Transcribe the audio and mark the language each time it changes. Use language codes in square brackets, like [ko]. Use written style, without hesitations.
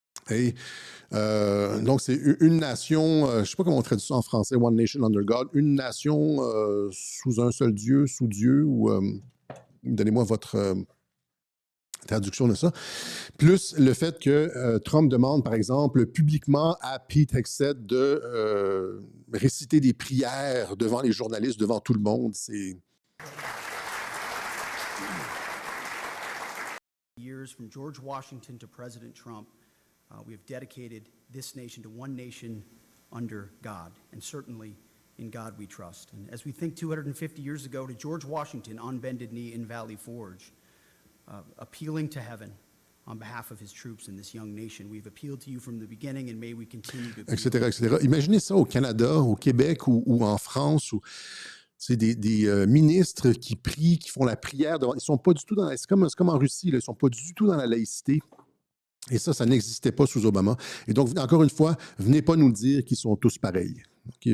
[fr] Et donc, c'est une nation, je ne sais pas comment on traduit ça en français, [en] One Nation Under God, [fr] une nation sous un seul Dieu, sous Dieu, ou donnez-moi votre traduction de ça. Plus le fait que Trump demande, par exemple, publiquement à Pete Hegseth de réciter des prières devant les journalistes, devant tout le monde. C'est... [en] Years from George Washington to President Trump, we have dedicated this nation to one nation under God, and certainly in God we trust. And as we think 250 years ago to George Washington on bended knee in Valley Forge, appealing to heaven on behalf of his troops in this young nation. We've appealed to you from the beginning and may we continue to... [fr] Etc., etc. Imaginez ça au Canada, au Québec ou en France, où c'est des ministres qui prient, qui font la prière. Ils sont pas du tout dans c'est comme en Russie, là, ils sont pas du tout dans la laïcité. Et ça n'existait pas sous Obama. Et donc, encore une fois, venez pas nous dire qu'ils sont tous pareils. Okay?